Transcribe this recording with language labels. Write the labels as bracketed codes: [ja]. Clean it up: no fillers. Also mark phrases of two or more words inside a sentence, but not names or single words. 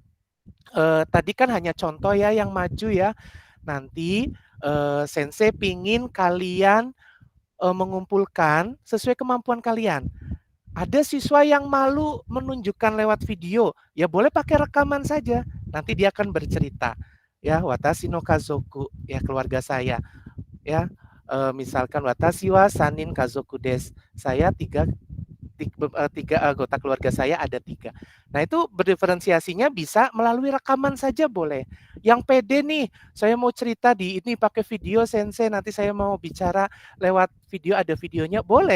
[id] Tadi kan hanya contoh ya yang maju ya. Nanti sensei pingin kalian mengumpulkan sesuai kemampuan kalian. Ada siswa yang malu menunjukkan lewat video, ya boleh pakai rekaman saja. Nanti dia akan bercerita. Ya, [ja] 私の家族, [id] ya keluarga saya. Ya, misalkan [ja] 私は三人家族です. [id] Saya tiga anggota keluarga saya ada 3. Nah, itu berdiferensiasinya bisa melalui rekaman saja boleh. Yang pede nih, saya mau cerita di ini pakai video sensei, nanti saya mau bicara lewat video, ada videonya, boleh.